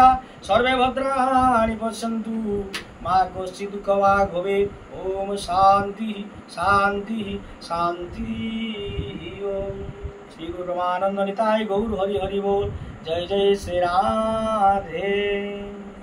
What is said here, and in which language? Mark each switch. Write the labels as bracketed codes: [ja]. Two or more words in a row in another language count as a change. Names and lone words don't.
[sa] सर्वे भद्राणि पश्यन्तु मा कश्चित् दुःखभाग् भवेत् ओम शांति शांति शांति ओम श्री गुरु ब्रह्मानंद निताय गौर हरि हरि बोल जय जय श्री राधे।